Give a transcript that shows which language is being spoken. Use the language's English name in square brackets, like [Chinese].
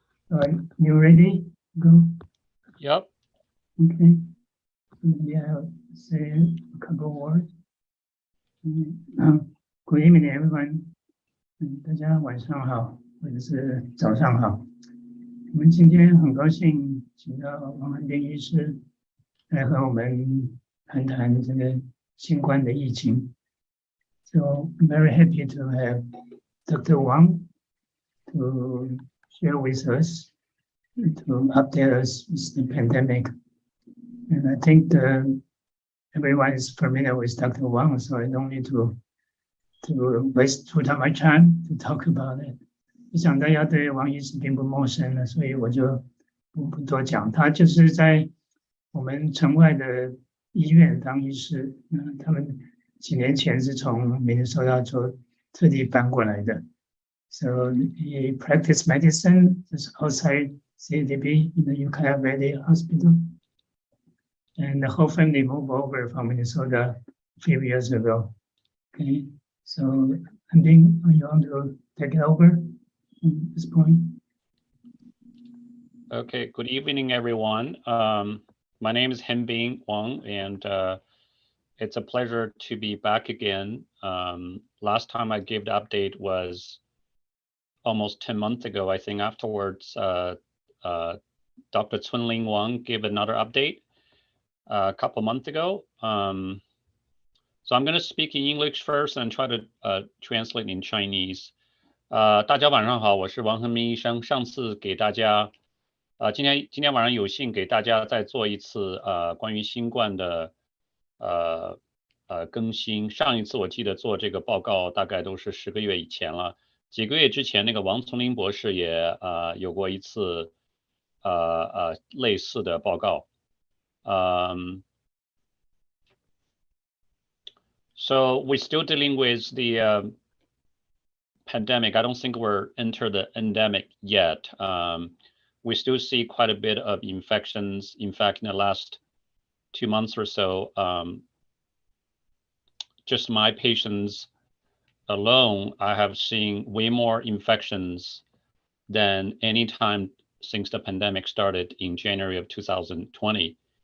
[English] All right, you ready? Go. Yep. Okay. Maybe I'll say a couple words. Good evening, everyone. [Chinese] 大家晚上好，或者是早上好。我们今天很高兴请到王恒冰医师来和我们谈谈这个新冠的疫情。 [English] So I'm very happy to have Dr. Wang to share with us, to update us with the pandemic. And I think everyone is familiar with Dr. Wang, so I don't need to waste too much time to talk about it. [Chinese] 我想大家对王医师并不陌生了，所以我就不多讲。他就是在我们城外的医院当医师，他们几年前是从明尼苏达州特地搬过来的。 [English] So he practiced medicine just outside CDB in the Ukiah Valley Hospital. And the whole family moved over from Minnesota a few years ago. Okay, so Hengbing, you want to take it over at this point? Okay, good evening, everyone. My name is Hengbing Wang, and it's a pleasure to be back again. Last time I gave the update was almost 10 months ago. I think afterwards, Dr. Chunling Wang gave another update a couple months ago. So I'm going to speak in English first and try to translate in Chinese. [Chinese] 大家晚上好，我是王恒明医生。上次给大家，今天晚上有幸给大家再做一次关于新冠的更新。上一次我记得做这个报告大概都是10个月以前了。几个月之前，那个王丛林博士也有过一次类似的报告。 [English] So we're still dealing with the pandemic. I don't think we're entered the endemic yet. We still see quite a bit of infections. In fact, in the last 2 months or so, just my patients alone, I have seen way more infections than any time since the pandemic started in January of 2020.